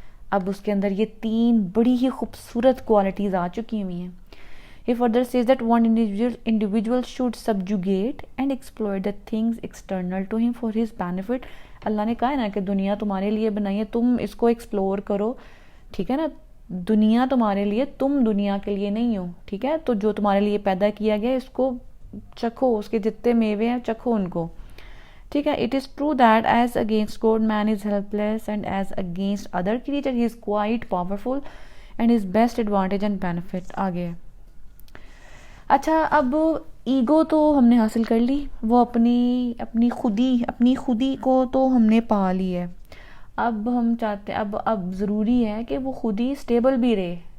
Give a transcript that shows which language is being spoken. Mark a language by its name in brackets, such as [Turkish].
[Urdu] اب اس کے اندر یہ 3 بڑی ہی خوبصورت کوالٹیز آ چکی ہوئی ہیں. [English] He further says that one individual should subjugate and exploit the things external to him for his benefit. [Urdu] اللہ نے کہا ہے نا کہ دنیا تمہارے لیے بنائی ہے, تم اس کو ایکسپلور کرو. ٹھیک ہے نا, دنیا تمہارے لیے, تم دنیا کے لیے نہیں ہو. ٹھیک ہے, تو جو تمہارے لیے پیدا کیا گیا اس کو چکھو, اس کے جتنے میوے ہیں چکھو ان کو. ٹھیک ہے, [English] it is true that as against God man is helpless and as against other creature he is quite powerful and his best advantage and benefit. [Urdu] آگے اچھا, اب ایگو تو ہم نے حاصل کر لی, وہ اپنی خودی کو تو ہم نے پا لی ہے. اب ہم چاہتے ہیں اب ضروری ہے کہ وہ خودی اسٹیبل بھی رہے.